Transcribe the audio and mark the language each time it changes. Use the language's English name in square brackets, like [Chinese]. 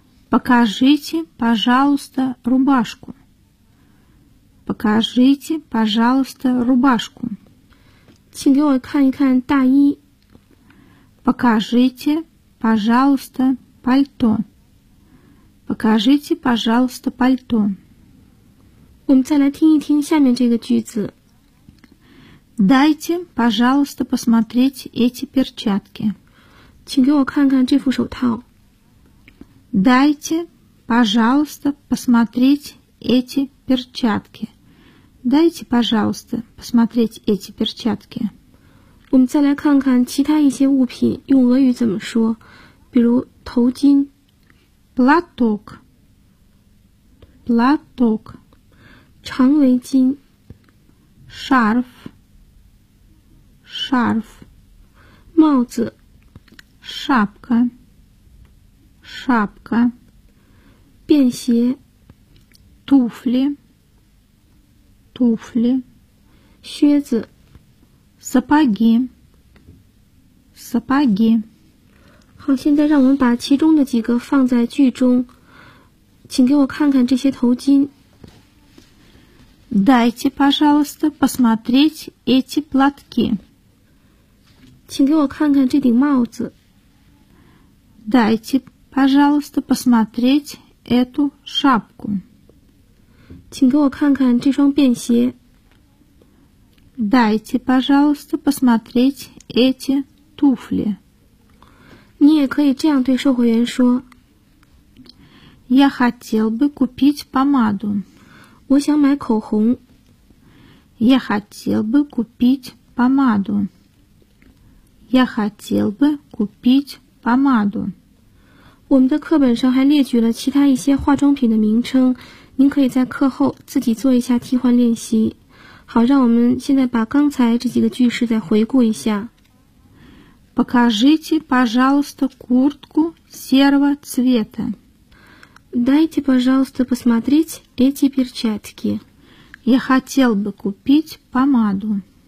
[Russian] Покажите, пожалуйста, рубашку. Покажите, пожалуйста, рубашку. [Chinese] 请给我看一看大衣。 [Russian] Покажите, пожалуйста, пальто. Покажите, пожалуйста, пальто. [Chinese] 我们再来听一听下面这个句子。 [Russian] Дайте, пожалуйста, посмотреть эти перчатки. [Chinese] 请给我看看这副手套。 [Russian] Дайте, пожалуйста, посмотреть эти перчатки. Дайте, пожалуйста, посмотреть эти перчатки. [Chinese] 我们再来看看其他一些物品用俄语怎么说，比如头巾 [Russian] ，платок， платок， [Chinese] 长围巾 [Russian] ，шарф， шарф， [Chinese] 帽子 [Russian] ，шапка， шапка， [Chinese] 便携 [Russian] ，туфли， туфли， [Chinese] 靴子 [Russian] ，сапоги。 Сапоги. [Chinese] 好，现在让我们把其中的几个放在句中。请给我看看这些头巾。 [Russian] Дайте, пожалуйста, посмотреть эти платки. [Chinese] 请给我看看这顶帽子。 [Russian] Дайте, пожалуйста, посмотреть эту шапку. [Chinese] 请给我看看这双便鞋。 [Russian] Дайте, пожалуйста, посмотреть эти туфли. [Chinese] 你也可以这样对售货员说。 [Russian] Я хотел бы купить помаду. [Chinese] 我想买口红。 [Russian] Я хотел бы купить помаду. Я хотел бы купить помаду. [Chinese] 我们的课本上还列举了其他一些化妆品的名称，您可以在课后自己做一下替换练习。好，让我们现在把刚才这几个句式再回顾一下。 [Russian] Покажите, пожалуйста, куртку серого цвета. Дайте, пожалуйста, посмотреть эти перчатки. Я хотел бы купить помаду.